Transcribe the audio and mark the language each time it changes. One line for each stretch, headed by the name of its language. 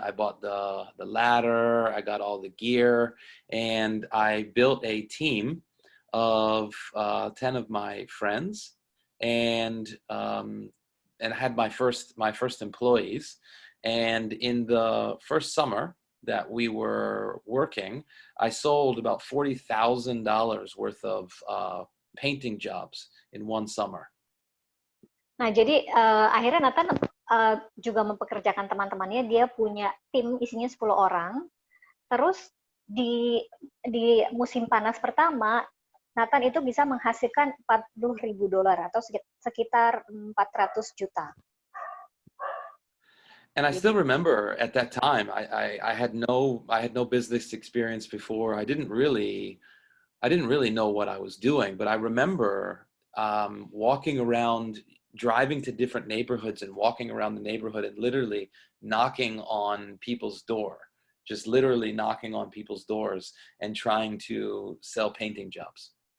English: I bought the ladder. I got all the gear, and I built a team of 10 of my friends, and had my first employees. And in the first summer that we were working, I sold about $40,000 worth of painting jobs in one summer.
Indonesian: Nah, jadi akhirnya Nathan juga mempekerjakan teman-temannya. Dia punya tim isinya 10 orang. Terus di musim panas pertama, Nathan itu bisa menghasilkan $40.000 atau sekitar 400 juta.
English: And I still
Indonesian: Jadi,
English: remember at that time, I had no business experience before. I didn't really know what I was doing, but I remember walking around, driving to different neighborhoods and walking around the neighborhood and literally knocking on people's door, just literally knocking on people's doors and trying to sell painting jobs.